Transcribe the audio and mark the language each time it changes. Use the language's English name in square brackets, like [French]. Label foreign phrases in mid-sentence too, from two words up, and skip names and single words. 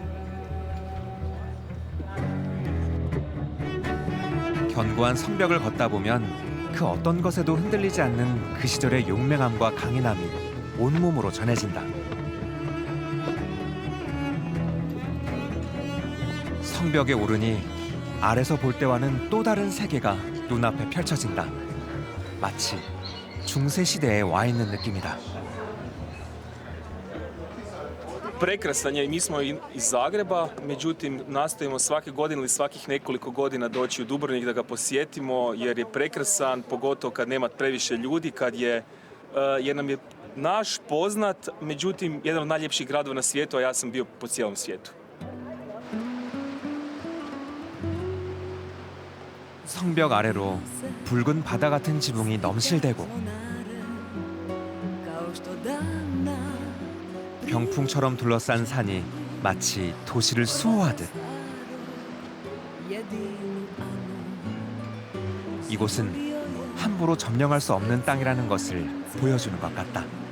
[Korean] 견고한 성벽을 걷다 보면 그 어떤 것에도 흔들리지 않는 그 시절의 용맹함과 강인함이 온몸으로 전해진다. 성벽에 오르니 아래서 볼 때와는 또 다른 세계가 눈앞에 펼쳐진다. 마치 중세 시대에 와 있는 느낌이다. [Croatian] Prekrasan je i mi smo iz Zagreba, međutim nastojimo svake godine ili svakih nekoliko godina doći u Dubrovnik da ga posjetimo jer je prekrasan, pogotovo kad nema previše ljudi, jer nam je naš poznat, međutim jedan od najljepših gradova na svijetu, a ja sam bio po cijelom svijetu. [Korean] 성벽 아래로 붉은 바다 같은 지붕이 넘실대고 병풍처럼 둘러싼 산이 마치 도시를 수호하듯 이곳은 함부로 점령할 수 없는 땅이라는 것을 보여주는 것 같다.